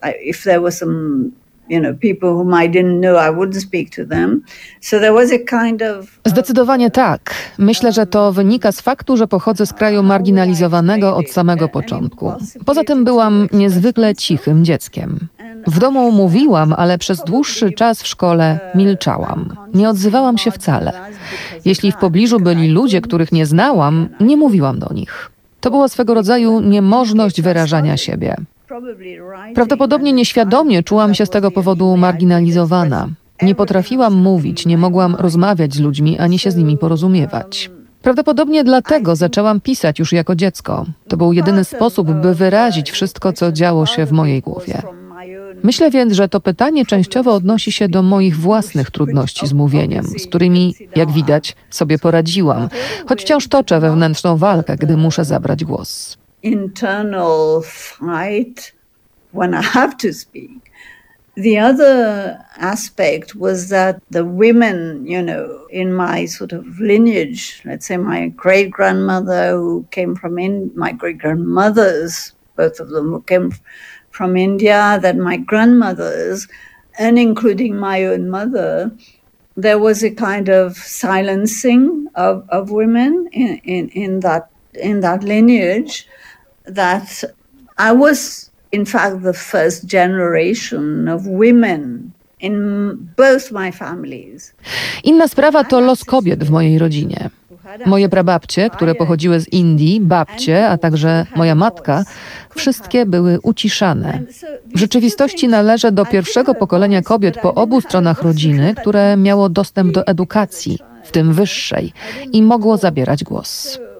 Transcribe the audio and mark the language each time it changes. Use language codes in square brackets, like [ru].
[en] If there were some, people whom I didn't know, I wouldn't speak to them. So there was a kind of... [pl] Zdecydowanie tak. Myślę, że to wynika z faktu, że pochodzę z kraju marginalizowanego od samego początku. Poza tym byłam niezwykle cichym dzieckiem. W domu mówiłam, ale przez dłuższy czas w szkole milczałam. Nie odzywałam się wcale. Jeśli w pobliżu byli ludzie, których nie znałam, nie mówiłam do nich. To była swego rodzaju niemożność wyrażania siebie. Prawdopodobnie nieświadomie czułam się z tego powodu marginalizowana. Nie potrafiłam mówić, nie mogłam rozmawiać z ludźmi ani się z nimi porozumiewać. Prawdopodobnie dlatego zaczęłam pisać już jako dziecko. To był jedyny sposób, by wyrazić wszystko, co działo się w mojej głowie. Myślę więc, że to pytanie częściowo odnosi się do moich własnych trudności z mówieniem, z którymi, jak widać, sobie poradziłam, choć wciąż toczę wewnętrzną walkę, gdy muszę zabrać głos. [en] Internal fight when I have to speak. The other aspect was that the women, in my sort of lineage, let's say my great grandmother who came from India, my great grandmothers, both of them who came from India, that my grandmothers, and including my own mother, there was a kind of silencing of women in that lineage. That I was, in fact, the first generation of women in both my families. [pl] Inna sprawa to los kobiet w mojej rodzinie. Moje prababcie, które pochodziły z Indii, babcie, a także moja matka, wszystkie były uciszane. W rzeczywistości należę do pierwszego pokolenia kobiet po obu stronach rodziny, które miało dostęp do edukacji, w tym wyższej, i mogło zabierać głos.